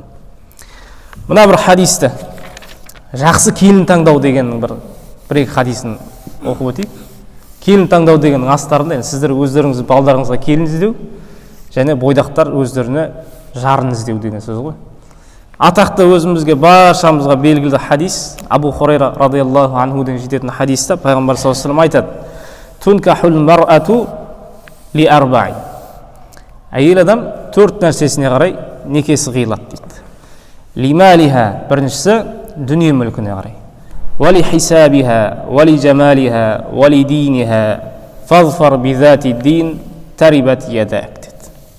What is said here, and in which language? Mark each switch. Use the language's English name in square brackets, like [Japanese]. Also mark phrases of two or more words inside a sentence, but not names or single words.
[Kazakh] Мына бір хадисті, жақсы келін таңдау дегеннің бір-екі хадисін оқып өтейік. Келін таңдау дегеннің астарында сіздер өздеріңіз балдарыңызға келін іздеу, және бойдақтар өздеріне жарын іздеу деген сөз ғой. Атақты өзімізге баршамызға белгілі хадис, Абу Хурайра [Arabic] رضي الله عنه [Kazakh] жететін хадисте Пайғамбар [Arabic] صلى الله عليه وسلم [Kazakh] айтады: [Arabic] "تنكح المرأة لأربع". [Kazakh] Әйел адам 4 нәрсесіне қарай некесі қиылады дейді. Лималиха, біріншісі дүние мүлкіне қарай. [Arabic] ولحسبها ولجمالها ولدينها فاظفر بذات الدين تربت يداك дейді.